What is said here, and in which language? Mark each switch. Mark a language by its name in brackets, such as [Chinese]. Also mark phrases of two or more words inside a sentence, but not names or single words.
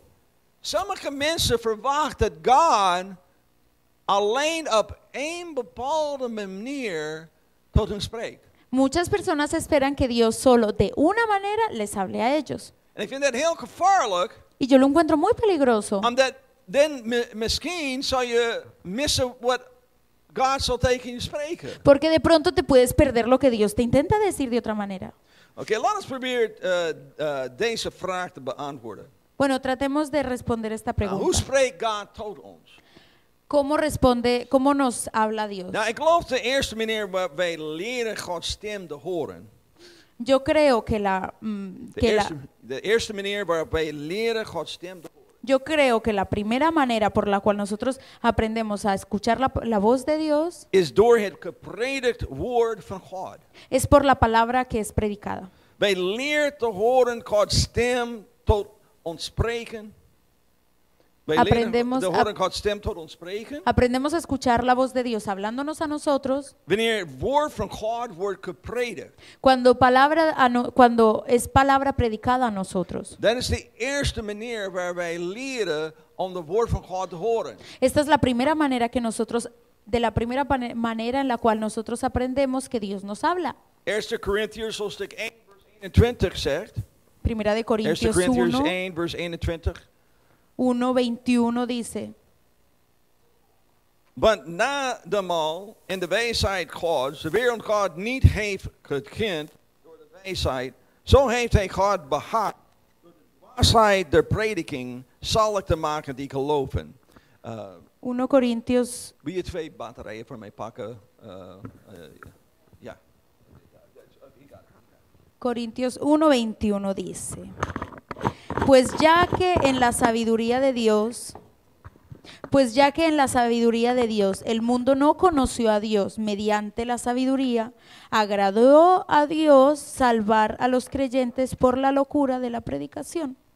[Dutch] Sommige mensen verwachten dat God alleen op één bepaalde manier tot hen spreekt. [Spanish] Muchas personas esperan que Dios solo de una manera les hable a ellos. [Dutch] En ik vind dat heel gevaarlijk, [Spanish] Y yo lo encuentro muy peligroso, [Dutch] omdat dan misschien zal je missen wat God zal tegen je spreken. [Spanish] Porque de pronto te puedes perder lo que Dios te intenta decir de otra manera. [Dutch] Oké, laat ons proberen deze vraag te beantwoorden. [Spanish] Bueno, tratemos de responder esta [Dutch] Hoe [Spanish] pregunta. [Dutch] spreekt God tot ons? [Spanish] ¿Cómo nos habla Dios? [Dutch] Nou, ik geloof de eerste manier waar wij leren Gods stem te horen. [Spanish] Yo creo que [Dutch] De eerste manier waarop wij leren Gods stem te horen. [Spanish] yo creo que la primera manera por la cual nosotros aprendemos a escuchar la voz de Dios [Dutch] Is door het gepredikt woord van God. [Spanish] es por la palabra que es predicada. [Dutch] Wij leren te horen Gods stem tot ons spreken. Wij leren [Spanish] Aprendemos [Dutch] te horen Gods stem tot ons spreken. [Spanish] Aprendemos a escuchar la voz de Dios hablándonos a nosotros [Dutch] Wanneer het woord van God wordt gepredikt. [Spanish] cuando es palabra predicada a nosotros. [Dutch] Dat is de eerste manier waar wij leren om het woord van God te horen. [Spanish] Esta es la primera manera que nosotros, de la primera manera en la cual nosotros aprendemos que Dios nos habla. [Dutch] 1 Corinthians hoofdstuk 1 vers 21 zegt. [Spanish] Primera de 1 Corintios [Dutch] Corinthians 1, 1 vers 21. [Spanish] 1:21 dice: [Dutch] Want nademaal in de wijsheid Gods, de wereld God niet heeft gekend door de wijsheid, zo heeft hij God behaagd door de dwaasheid der prediking zalig te maken die geloven. [Spanish] 1 Corintios, [Dutch] Wil je 2 batterijen voor mij pakken? Ja. [Spanish] Corintios 1:21 dice: Pues ya que en la sabiduría de Dios el mundo no conoció a Dios mediante la sabiduría, agradó a Dios salvar a los creyentes por la locura de la predicación.